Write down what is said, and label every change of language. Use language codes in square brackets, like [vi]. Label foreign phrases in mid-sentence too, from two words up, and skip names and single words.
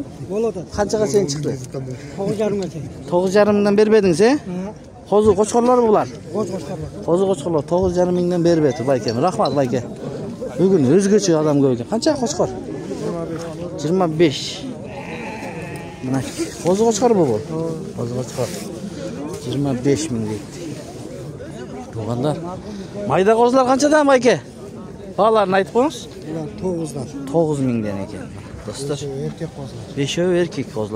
[ky] Болот атат. Канчага чейин чыкты? 9,5 тең. 9,5 бербедиңиз, Козу кочкорлорбу булар? Кочкорлор. Козу кочкорлор 9,5 миңден бербети байке. Рахмат байке. Бүгүн өзгөчө адам көп экен. Канча кочкор? 25. [uz] Mana qo'zi qo'chqor bu. Qo'zi qo'chqor. 25 ming deydi. Tuğanlar. Mayda qo'zilar qanchadan aka? Bahalarni aytib qo'ying. Ular 9'dan. 9 mingdan ekan. Do'stlar. Erkek qo'zlar. Beshovi erkek qo'zilar.